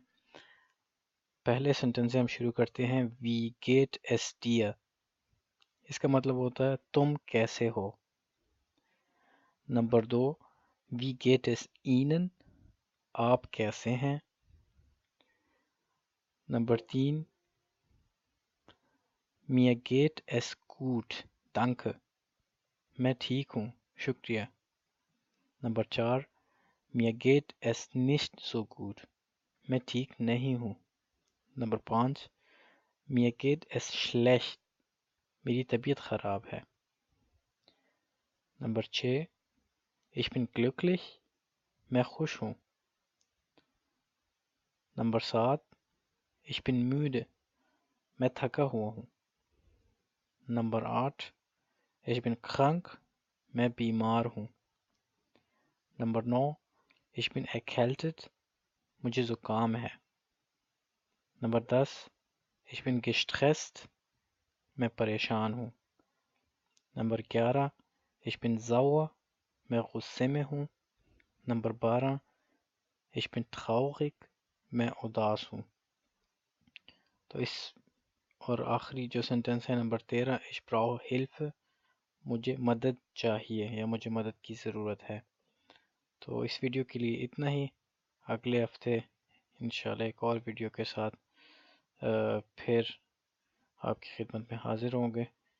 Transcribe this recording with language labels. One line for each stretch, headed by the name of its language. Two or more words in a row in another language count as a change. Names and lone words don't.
Urdu: پہلے سنٹنس سے ہم شروع کرتے ہیں،
German: Wie geht es dir.
Urdu: اس کا مطلب ہوتا ہے تم کیسے ہو۔ نمبر 2،
German: Wie geht es Ihnen,
Urdu: آپ کیسے ہیں۔ نمبر 3،
German: mir geht es gut danke،
Urdu: میں ٹھیک ہوں شکریہ۔ نمبر 4،
German: mir geht es nicht so gut،
Urdu: میں ٹھیک نہیں ہوں۔ نمبر 5،
German: mir geht es schlecht،
Urdu: میری طبیعت خراب ہے۔ نمبر 6،
German: ich bin glücklich،
Urdu: میں خوش ہوں۔ نمبر 7،
German: ich bin müde،
Urdu: میں تھکا ہوا ہوں۔ نمبر 8،
German: ich bin krank،
Urdu: میں بیمار ہوں۔ نمبر 9،
German: ich bin erkältet،
Urdu: مجھے زکام ہے۔ نمبر 10،
German: ich bin gestresst،
Urdu: میں پریشان ہوں۔ نمبر 11،
German: ich bin sauer،
Urdu: میں غصے میں ہوں۔ نمبر 12،
German: ich bin traurig،
Urdu: میں اداس ہوں۔ تو اس اور آخری جو سنٹنس ہے نمبر 13،
German: ich brauche Hilfe،
Urdu: مجھے مدد چاہیے یا مجھے مدد کی ضرورت ہے۔ تو اس ویڈیو کے لیے اتنا ہی۔ اگلے ہفتے انشاءاللہ ایک اور ویڈیو کے ساتھ پھر آپ کی خدمت میں حاضر ہوں گے۔